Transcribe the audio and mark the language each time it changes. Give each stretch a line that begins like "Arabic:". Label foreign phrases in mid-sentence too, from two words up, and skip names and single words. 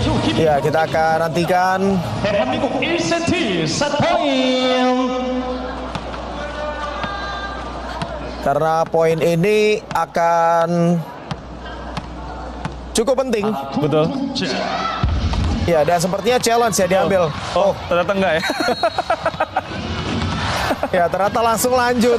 Indonesian: Ya, kita akan nantikan.
Korean: 대한민국 1세트 세트포인트.
Indonesian: Karena poin ini akan cukup penting. Betul. Ya, dan sepertinya challenge ya diambil. Oh, ternyata enggak ya. Ya, ternyata langsung lanjut.